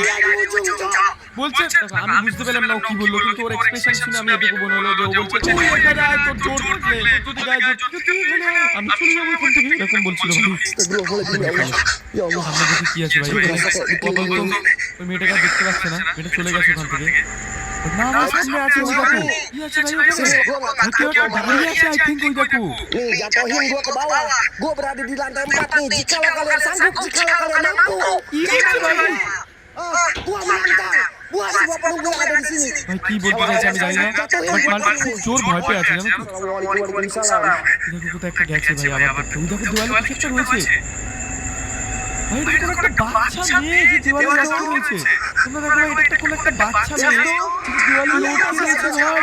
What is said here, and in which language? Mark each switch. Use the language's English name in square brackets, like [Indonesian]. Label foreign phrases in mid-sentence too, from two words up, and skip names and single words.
[Bangla] বলছে দেখো আমি বুঝতে পেলাম না ও কি বললো, কিন্তু ওর এক্সপ্রেশন শুনে আমি এটুকু মনে হলো যে ও বলছে তুই এখানে আয়, তোর জোর থাকলে যদি গায়ে জোর থাকে তুই এখানে আয়, আমি চলে যাবো এখান থেকে, এরকম বলছিল ভাই। সামনে দেখি কি আছে ভাই, কি বলতো ওই মেয়েটাকে আর দেখতে পাচ্ছে না, মেয়েটা চলে গেছে ওখান থেকে। না না সামনে আছে ওই দেখো কি আছে ভাই, ওখানে কেউ একটা দাঁড়িয়ে আছে [English] I think, [Bangla] ওই দেখো। [Indonesian] Nih, jatuhin gua ke bawah. Gua berada di lantai 4 nih. Jikalau kalian sanggup, jikalau kalian mampu. Gua menantang. Buat semua penunggu yang ada di sini. [Bangla] ভাই কি বলতে চাইছে আমি জানি না, বাট মালটা খুব জোর ভয় পেয়ে আছে জানো তো। Waalaikumsalam. দেখো কোথায় একটা গেছে ভাই, আবার দেখো ওই দেখো দেওয়ালে কিছু একটা রয়েছে ভাই, এটা কোন একটা বাচ্চা মেয়ে যে দেওয়ালে লটকে রয়েছে। তোমরা দেখো ভাই এটা একটা কোন একটা বাচ্চা মেয়ে যে দেওয়ালে লটকে রয়েছে ভাই।